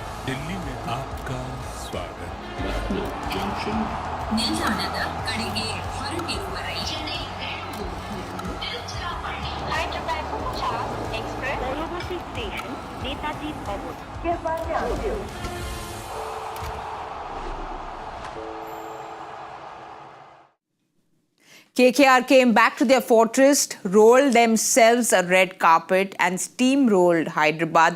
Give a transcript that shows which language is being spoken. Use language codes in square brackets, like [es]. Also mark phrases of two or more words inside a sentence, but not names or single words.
[hi] दिल्ली में आपका स्वागत. [kn] ನಿಲ್ದಾಣದ ಕಡೆಗೆ ಹೊರಟಿರುವ ರೈಲನೆ [en] Hyderabad Express University Station, Netaji Road. KKR came back to their fortress, rolled themselves a red carpet and steamrolled Hyderabad.